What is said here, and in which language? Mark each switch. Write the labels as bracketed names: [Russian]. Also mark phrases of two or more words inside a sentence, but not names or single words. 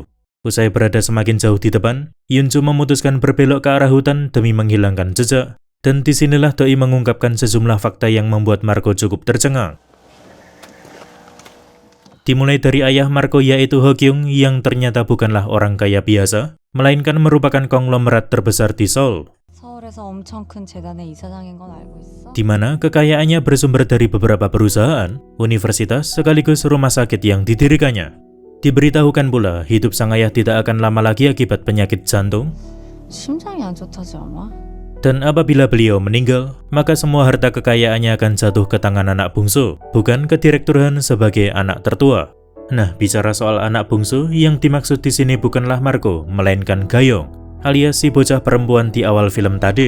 [Indonesian] Usai berada semakin jauh di depan, Yunju memutuskan berbelok ke arah hutan demi menghilangkan jejak. Dan disinilah Doi mengungkapkan sejumlah fakta yang membuat Marco cukup tercengang. Dimulai dari ayah Marco yaitu Ho Kyung yang ternyata bukanlah orang kaya biasa, melainkan merupakan konglomerat terbesar di Seoul, [Korean] 서울에서 엄청 큰 재단의 이사장인 건 알고 있어? [Indonesian] di mana kekayaannya bersumber dari beberapa perusahaan, universitas, sekaligus rumah sakit yang didirikannya. Diberitahukan pula, hidup sang ayah tidak akan lama lagi akibat penyakit jantung, [Korean] 심장이 안 좋다지 않아? [Indonesian] dan apabila beliau meninggal, maka semua harta kekayaannya akan jatuh ke tangan anak bungsu, bukan ke Direktur Han sebagai anak tertua. Nah, bicara soal anak bungsu, yang dimaksud di sini bukanlah Marco, melainkan Gayong, alias si bocah perempuan di awal film tadi.